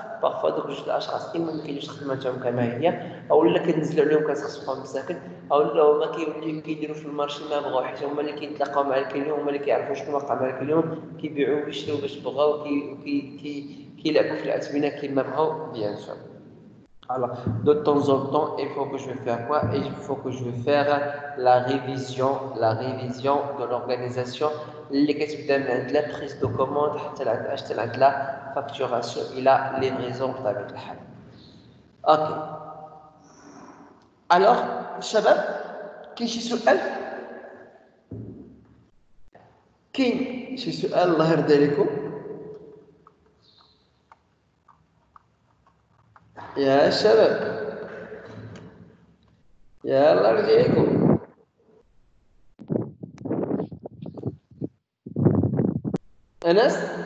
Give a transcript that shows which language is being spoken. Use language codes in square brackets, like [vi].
[ar] بارفوا دوك جوج الاشخاص اما ما كاينش خدمتهم كما هي اولا كنزلوا عليهم كنسخصوهم مساكن اولا هما كيوليو كيديروا في المارشي ما بغاو حيت هما اللي كيتلاقاو مع الكليون هما اللي كيعرفوا شنو واقع مع الكليون كيبيعوا ويشريو باش بغاو كيلعبوا في العتبينه كيما بغاو بيان سور. [fr] Alors, de temps en temps, il faut que je vais faire quoi? Il faut que je vais faire la révision de l'organisation. [ar] اللي كتبدا من عند [fr] la prise de commande [ar] حتى لعند [fr] la facturation [ar] إلى livraison بطبيعة الحال. اوكي. [fr] Alors, [ar] شباب كاين شي سؤال؟ كاين شي سؤال الله يرضي عليكم؟ يا شباب يا الله يرضيكم أنس